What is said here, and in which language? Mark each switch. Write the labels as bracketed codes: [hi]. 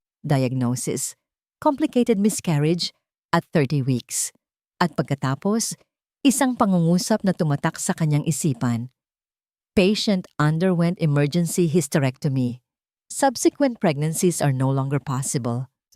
[en] Diagnosis, complicated miscarriage at 30 weeks. [tl] At pagkatapos, isang pangungusap na tumatak sa kanyang isipan. [en] Patient underwent emergency hysterectomy. Subsequent pregnancies are no longer possible.